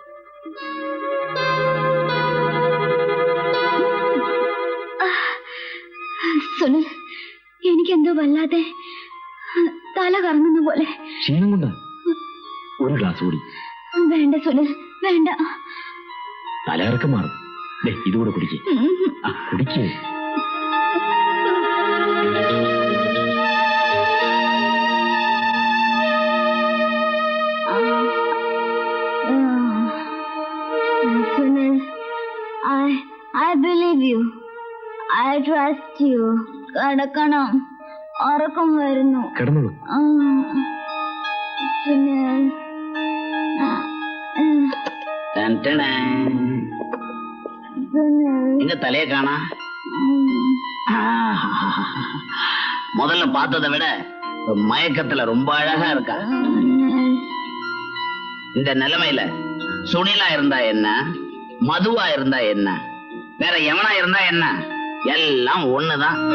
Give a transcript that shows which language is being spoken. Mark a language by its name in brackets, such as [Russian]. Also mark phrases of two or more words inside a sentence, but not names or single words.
[Malayalam] സുനിൽ, എനിക്കെന്തോ വല്ലാതെ തല കറങ്ങുന്ന പോലെ. ക്ഷീണം കൊണ്ടാ? ഒരു ഗ്ലാസ് കൂടി. വേണ്ട സുനിൽ, വേണ്ട. തലകറക്കം മാറും. ഇതുകൂടെ കുടിക്കേ. കുടിക്കേ. [English] Sunil, I believe you. I trust you. [Malayalam] കിടക്കണം, ഉറക്കം വരുന്നു. കിടന്നോളൂ. സുനിൽ, [Tamil] எங்க தலைய காணா? முதல்ல பார்த்ததை விட மயக்கத்துல ரொம்ப அழகா இருக்கா. இந்த நிலைமையில சுனிலா இருந்தா என்ன, மதுவா இருந்தா என்ன, வேற எவனா இருந்தா என்ன, எல்லாம் ஒண்ணுதான்.